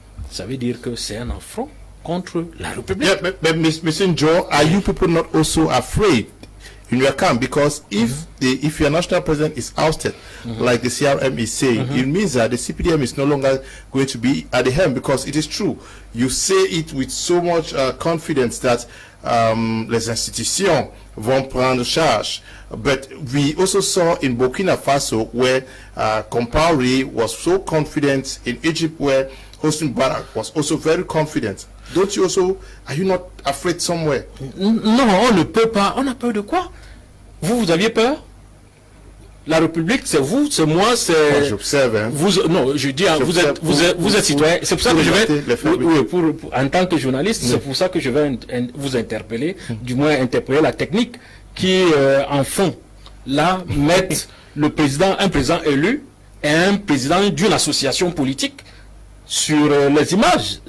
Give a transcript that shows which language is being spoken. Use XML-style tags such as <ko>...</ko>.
<fr>Ça veut dire que c'est un affront contre la République.</fr> <en>Yeah, but Mr. Joe, are you people not also afraid in your camp? Because if your national president is ousted, like the CRM is saying, it means that the CPDM is no longer going to be at the helm, because it is true. You say it with so much confidence that</en> <fr>les institutions vont prendre charge.</fr> <en>But we also saw in Burkina Faso where Compaoré was so confident, in Egypt where Hosni Mubarak was also very confident. Don't you also, are you not afraid somewhere?</en> <fr>Non, on ne peut pas. On a peur de quoi? Vous aviez peur? La République, c'est vous, c'est moi, c'est... J'observe, hein. Non, je dis, vous êtes citoyen. C'est pour ça que je vais... en tant que journaliste, c'est pour ça que je vais vous interpeller, du moins interpeller la technique qui, en fond, là, mettent un président élu et un président d'une association politique sur les images.</fr>